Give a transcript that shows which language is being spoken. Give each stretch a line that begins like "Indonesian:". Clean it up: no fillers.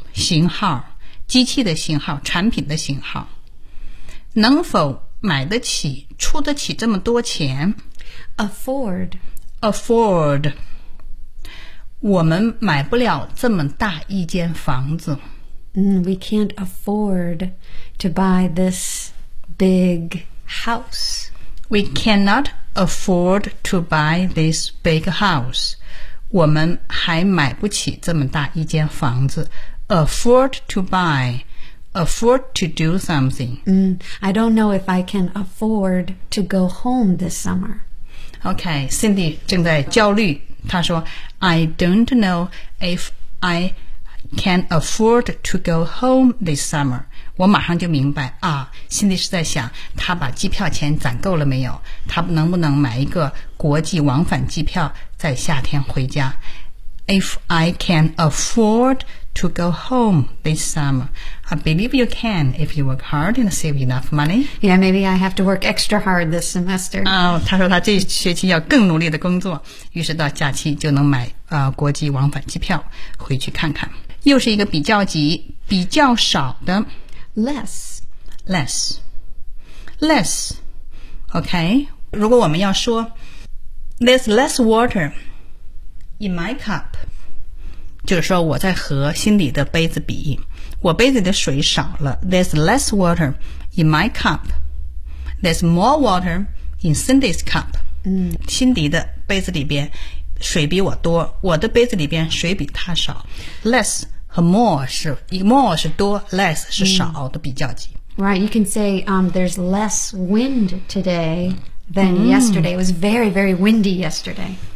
Chinese: 型号，机器的型号，产品的型号。能否买得起出得起这么多钱
English: afford
Chinese: 我们买不了这么大一间房子、
English: we can't afford to buy this big house we cannot afford to buy this big house
Chinese: 我们还买不起这么大一间房子
English: afford to buyAfford to do something. I don't know if I can afford to go home this summer.
Chinese: Okay, Cindy 正在焦虑。她说
English: I don't know if I can afford to go home this summer.
Chinese: 我马上就明白啊 ,Cindy 是在想她把机票钱攒够了没有她能不能买一个国际往返机票在夏天回家。
English: If I can afford to go home this summer, I believe you can if you work hard and save enough money. Yeah, maybe I have to work extra hard this semester.
Chinese: 他说他这学期要更努力的工作，于是到假期就能买国际往返机票回去看看。又是一个比较级，比较少的
English: less. Okay,
Chinese: 如果我们要说
English: there's less water. In my cup,
Chinese: 就是说我在和心里的杯子比，我杯子的水少了。
English: There's less water in my cup. There's more water in Cindy's cup.
Chinese: 心里的杯子里边水比我多，我的杯子里边水比他少。 Less 和 more 是多 ，less 是少的比较级。
English: Right, you can say there's less wind today than yesterday. It was very, very windy yesterday.